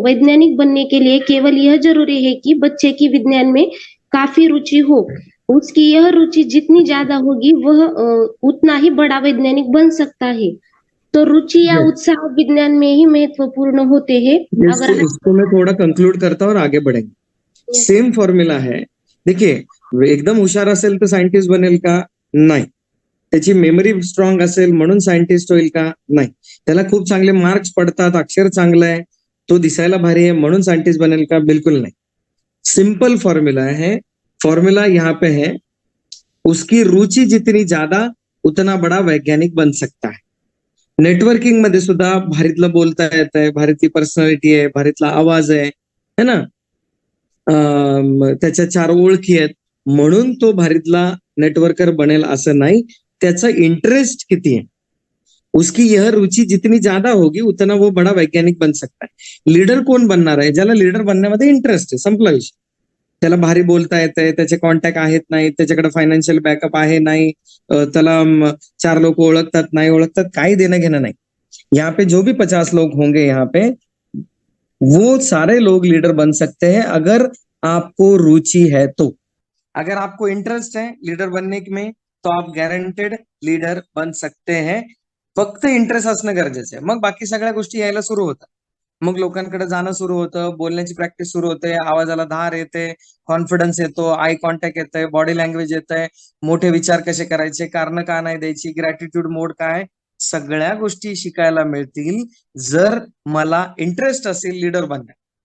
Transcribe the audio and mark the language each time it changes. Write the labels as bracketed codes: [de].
[hi] वैज्ञानिक बनने के लिए केवल यह जरूरी है कि बच्चे की विज्ञान में काफी रुचि हो. उसकी यह रुचि जितनी ज्यादा होगी वह उतना ही बड़ा वैज्ञानिक बन सकता है. तो रुचि या उत्साह विज्ञान में ही महत्वपूर्ण होते हैं. इसको मैं थोड़ा कंक्लूड करता हूँ और आगे बढ़ेंगे. सेम फॉर्म्युला है. [mr] देखिए, एकदम हुशार असेल तर सायंटिस्ट बनेल का? नाही. त्याची मेमरी स्ट्रॉंग असेल म्हणून सायंटिस्ट होईल का? नाही. त्याला खूप चांगले मार्क्स पडतात, अक्षर चांगलं आहे, तो दिसायला भारी है म्हणून सायंटिस्ट बनेल का? [hi] बिल्कुल नहीं. सिंपल फॉर्म्युला है. फॉर्म्युला यहाँ पे है, उसकी रुचि जितनी ज्यादा उतना बड़ा वैज्ञानिक बन सकता है. [mr] नेटवर्किंग मध्ये सुद्धा भारीतलं बोलता येत आहे, भारीतली पर्सनॅलिटी आहे, भारीतला आवाज है ना, त्याच्या 4 ओळखी आहेत म्हणून तो भारीतला नेटवर्कर बनेल असं नाही. त्याचा इंटरेस्ट किती [hi] है, उसकी यह रुचि जितनी ज्यादा होगी उतना वो बड़ा वैज्ञानिक बन सकता है. [mr] लीडर कोण बनणार आहे? ज्याला लीडर बनण्यामध्ये इंटरेस्ट आहे, संपला विषय. त्याला भारी बोलता येतंय, त्याचे कॉन्टॅक्ट आहेत नाही, त्याच्याकडे फायनान्शियल बॅकअप आहे नाही, त्याला 4 लोक ओळखतात नाही ओळखतात, काही देणं घेणं नाही. [hi] यहाँ पे जो भी 50 लोग होंगे यहाँ पे, वो सारे लोग लीडर बन सकते हैं अगर आपको रुचि है तो. अगर आपको इंटरेस्ट है लीडर बनने में तो आप गारंटेड लीडर बन सकते हैं. [mr] फक्त इंटरेस्ट असणं गरजेचं आहे. मग बाकी सगळ्या गोष्टी यायला सुरू होतात. मग लोकांकडे जाणं सुरू होतं, बोलण्याची प्रॅक्टिस सुरू होते, आवाजाला धार येते, कॉन्फिडन्स येतो, आय कॉन्टॅक्ट येतंय, बॉडी लँग्वेज येतंय, मोठे विचार कसे करायचे, कारण का नाही द्यायची, ग्रॅटिट्यूड मोड काय, सगळ्या गोष्टी शिकायला मिळतील जर मला इंटरेस्ट असेल लीडर बनण्यात.